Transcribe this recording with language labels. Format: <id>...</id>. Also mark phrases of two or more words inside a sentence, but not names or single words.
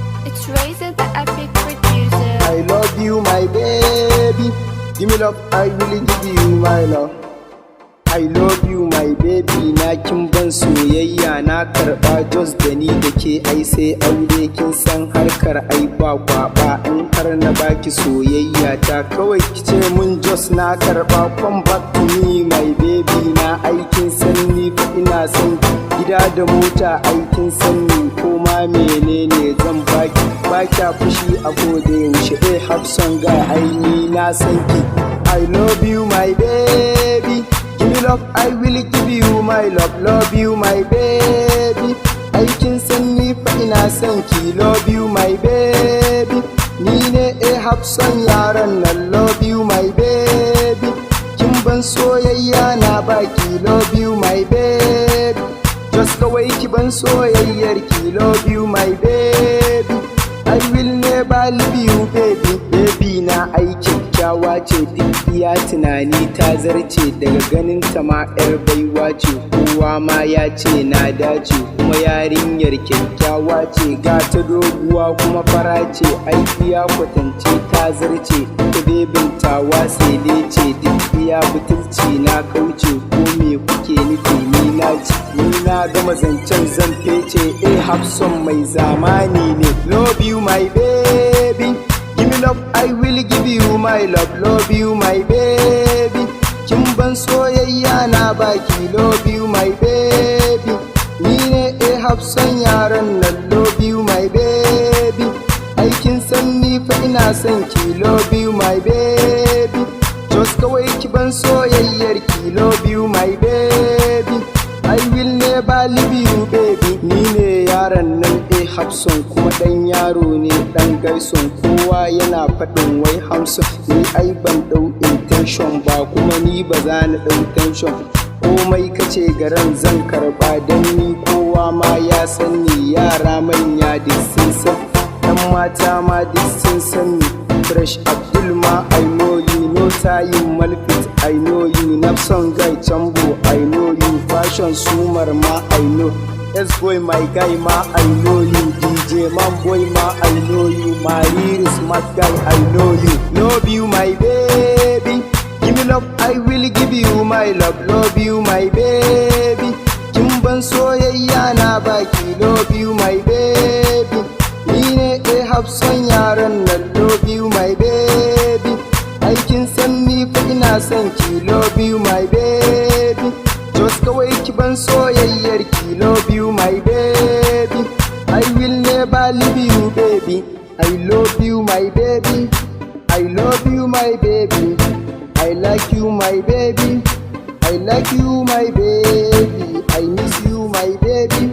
<en>It's Razor the epic producer. I love you, my baby. Give me love, I will give you my love. I love you, my baby.</en> <ha>Na kin ban soyayya na karba jos da ni da ke ai sai aure kin san harkar ai ba kwaba in har na baki soyayya ta kawai kice mun jos na karba</ha> <en>come back to me my baby</en> <ha>na aikin san ni fa ina son gida da mota aikin san ni ko ma menene zan baki baki fushi a gode yaushe have son ga aini na san ki</ha> <en>I love you, my baby. Give me love, I will give you my love you, my baby.</en> <ha>Aikin san ni fa ina son ki,</ha> <en>love you, my baby.</en> <ha>Ni ne have son yaran nan,</ha> <en>love you, my baby.</en> <ha>Kin ban soyayya na baki,</ha> <en>love you, my baby.</en> <ha>Just kawai ki ban soyayyar ki,</ha> <en>love you, my baby. I will never leave you, baby.</en> <ha>Baby na aiki kyakkyawa ce duk iya tunani ta zarce daga ganin ta ma yar baiwa ce kowa ma ya ce na dace kuma yarinyar kyakkyawa ce ga ta doguwa kuma fara ce aiki ya kwatance ta zarce ta bebin tawa sai ce duk iya butulci na kauce ko me kuke nufi ni na ci ni na gama zancen zan fece Hafson mai zamani ne</ha> <en>love you my baby. Give me love, I will give you my love you, my baby.</en> <ha>Kin ban soyayya na baki,</ha> <en>love you, my baby.</en> <ha>Ni ne Hafson yaran nan,</ha> <en>love you, my baby.</en> <ha>Aikin san ni fa ina son ki,</ha> <en>love you, my baby.</en> <ha>Just kawai ki ban soyayyar ki,</ha> <en>love you, my baby. I will never leave you, baby.</en> <ha>Ni ne yaran nan Hafson kuma dan yaro ne dan gaison kowa yana faɗin wai Hamson ni ai ban ɗau intention ba kuma ni ba za na ɗau tension komai kace garan zan karba dan ni kowa ma ya san ni yara manya duk sun san dan mata ma duk sun san ni</ha> <en>Fresh Abdul ma I know you no tayin Malfit I know you Nafson guy Chambo I know you Fashion Sumar ma I know S-boy my guy ma I know you DJ man boy ma I know you Mariri smart guy I know you love you my baby. Give me love I will give you my love you my baby.</en> <ha>Kin ban soyayya na baki</ha> <en>love you my baby.</en> <ha>Ni ne Hafson yaran nan</ha> <en>love you my baby.</en> <ha>Aikin san ni fa ina son ki</ha> <en>love you my baby.</en> <ha>Just kawai ki ban soyayyar ki</ha> <en>love you my baby. I will never leave you baby. I love you my baby. I love you my baby. I like you my baby. I like you my baby. I miss you my baby.</en>